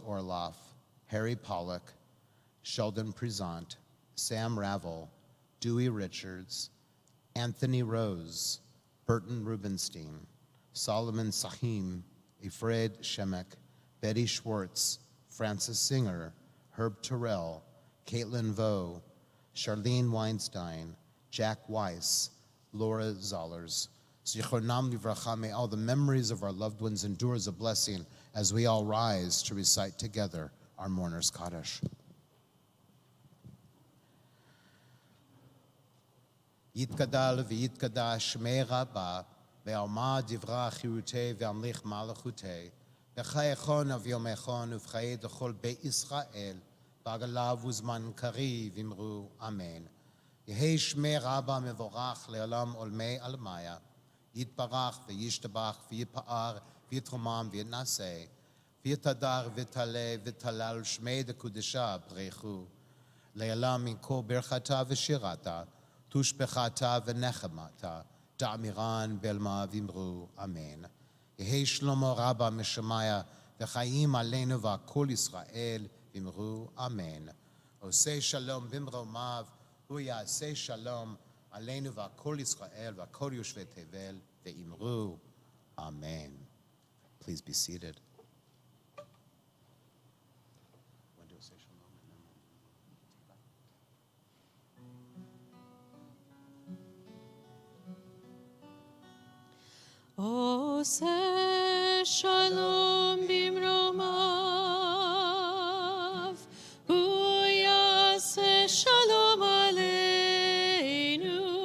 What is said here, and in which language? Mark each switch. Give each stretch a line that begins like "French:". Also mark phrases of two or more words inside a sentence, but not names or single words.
English: Orloff, Harry Pollock, Sheldon Prezant, Sam Ravel, Dewey Richards, Anthony Rose, Burton Rubenstein, Solomon Sahim, Efred Shemek, Betty Schwartz, Francis Singer, Herb Terrell, Caitlin Vo, Charlene Weinstein, Jack Weiss, Laura Zollers.
Hebrew: זכרונם לברכה,
English: may all the memories of our loved ones endure as a blessing as we all rise to recite together our mourner's Kaddish.
Aramaic: יתגדל ויתקדש שמיה רבא בעלמא די ברא כרעותיה וימליך מלכותיה בחייכון וביומיכון ובחיי דכל בישראל בעגלא ובזמן קריב אמרו אמן. יהא שמיה רבא מברך לעלם עלמי עלמיא יתברך וישתבח ויתפאר ויתרומם ויתנשא ויתהדר ויתעלה ויתהלל שמיה דקודשא בריכו לעלם מן כל ברכתא ושירתא תשבחתא ונחמתא דאמירן בעלמא ואמרו אמן. יהא שלמא רבא משמיא וחיים עלינו וכל ישראל ואמרו אמן.
Hebrew: עושה שלום במרומיו הוא יעשה שלום עלינו וכל ישראל וכל יושבי תבל ואמרו, amen.
English: please be seated.
Hebrew: עושה שלום במרומיו, הוא יעשה שלום עלינו